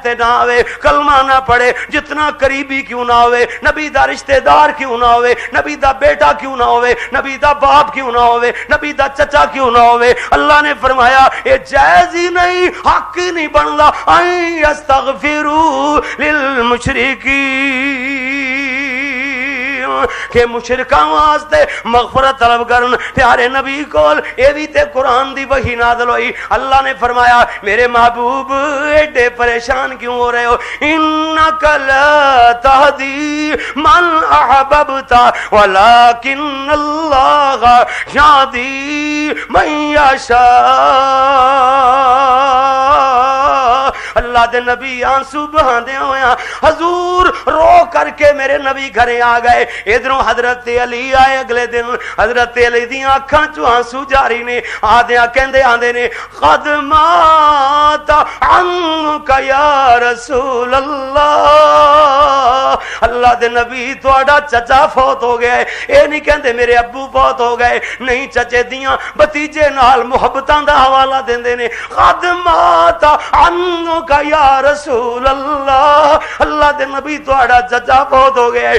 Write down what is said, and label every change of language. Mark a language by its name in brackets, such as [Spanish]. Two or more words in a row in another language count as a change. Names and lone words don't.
[Punjabi] تے نہ ہوئے، کلمہ نہ پڑھے، جتنا قریبی کیوں نہ ہوئے، نبی دا رشتہ دار کیوں نہ ہوئے، نبی دا بیٹا کیوں نہ ہوئے، نبی دا باپ کیوں نہ ہوئے، نبی دا چچا کیوں نہ ہوئے، اللہ نے فرمایا اے جائز ہی نہیں، حق ہی نہیں بندا [Arabic] ان یستغفروا للمشرکین، [Punjabi] کہ مشرکاں واسطے مغفرت طلب کرن۔ پیارے نبی کول اے بھی تے قرآن دی وحی نازل ہوئی، اللہ نے فرمایا میرے محبوب ایڈے پریشان کیوں ہو رہے ہو، [Arabic] انک لا تہدی من احببت ولکن اللہ یہدی من یشاء، [Punjabi] اللہ دے نبی آنسو بہاندے ہویا، حضور رو کر کے میرے نبی گھرے آ گئے، ادھروں حضرت علی آئے اگلے دن، حضرت علی دی آنکھاں چوں آنسو جاری نے، آدھیاں کہندے آندے نے [Arabic] قد مات عنک یا رسول اللہ، [Punjabi] اللہ دے نبی تہاڈا چچا فوت ہو گیا ہے، اے نہیں کہندے میرے ابو فوت ہو گئے، نہیں چچے دیاں بھتیجے نال محبتاں دا حوالہ دیندے نے، [Arabic] قد مات عنک یا رسول اللہ، [Punjabi] اللہ دے نبی تہاڈا چچا فوت ہو گیا ہے۔